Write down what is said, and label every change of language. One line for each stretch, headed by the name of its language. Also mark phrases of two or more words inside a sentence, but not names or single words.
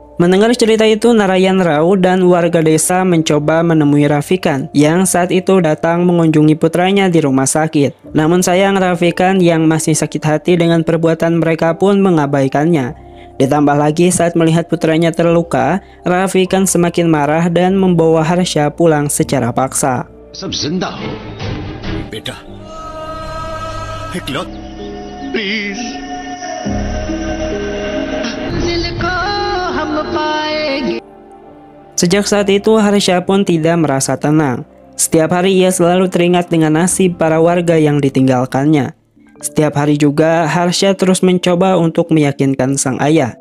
Indonesian: Mendengar cerita itu, Narayan Rao dan warga desa mencoba menemui Rafikan yang saat itu datang mengunjungi putranya di rumah sakit. Namun sayang Rafikan yang masih sakit hati dengan perbuatan mereka pun mengabaikannya. Ditambah lagi saat melihat putranya terluka, Rafikan semakin marah dan membawa Harsha pulang secara paksa.
Hindi: सब जिंदा हो बेटा, इकलौत प्लीज।
Indonesian: Sejak saat itu Harsha pun tidak merasa tenang. Setiap hari ia selalu teringat dengan nasib para warga yang ditinggalkannya. Setiap hari juga Harsha terus mencoba untuk meyakinkan sang ayah.